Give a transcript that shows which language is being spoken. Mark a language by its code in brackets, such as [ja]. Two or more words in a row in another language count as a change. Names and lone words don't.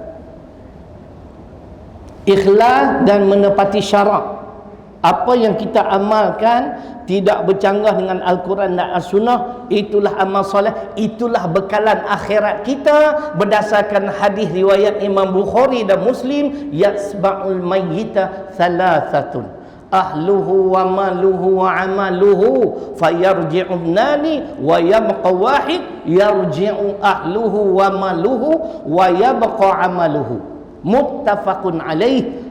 [ms] Ikhlas dan menepati syarak. Apa yang kita amalkan tidak bercanggah dengan Al-Quran dan As-Sunnah, itulah amal soleh, itulah bekalan akhirat kita. Berdasarkan hadis riwayat Imam Bukhari dan Muslim, [ar] يتبع الميت ثلاثة أهله وماله وعمله فيرجع اثنان ويبقى واحد يرجع أهله وماله ويبقى عمله. متفق عليه.